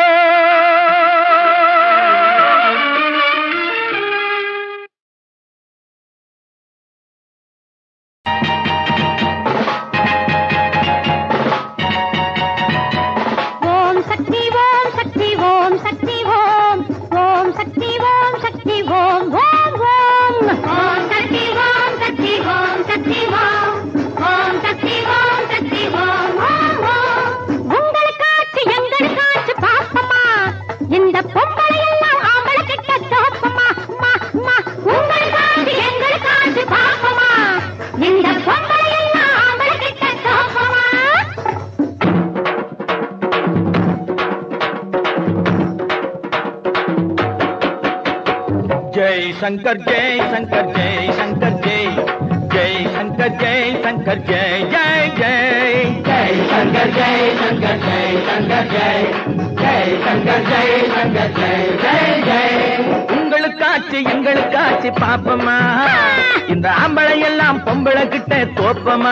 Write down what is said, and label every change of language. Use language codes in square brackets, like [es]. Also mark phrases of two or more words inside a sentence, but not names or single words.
[ta] ஓம் சக்தி ஓம் சக்தி ஓம் சக்தி ஓம் ஓம் சக்தி ஓம் சக்தி ஓம் ஓம் ஓம் ஓம் சக்தி ஓம் சக்தி ஓம் சக்தி ஓம் ஓம் சக்தி ஓம் சக்தி ஓம் ஓம் ஓம். உங்களுக்காச்சு எங்களுக்காச்சு பாப்பமா இந்த பொம்பளை எல்லாம் ஆம்பளை கிட்ட தோப்பமா. உங்களுக்காச்சு எங்களுக்காச்சு பாப்பமா இந்த பொம்பளை எல்லாம் ஆம்பளை கிட்ட தோப்பமா. [hi] जय शंकर जय शंकर जय शंकर जय जय शंकर जय शंकर जय जय जय जय शंकर जय शंकर जय शंकर जय जय जय शंकर जय शंकर जय जय जय. [ta] உங்களுக்காச்சு எங்களுக்காச்சு பாப்பமா, இந்த ஆம்பளை எல்லாம் பொம்பளை கிட்ட தோப்பமா.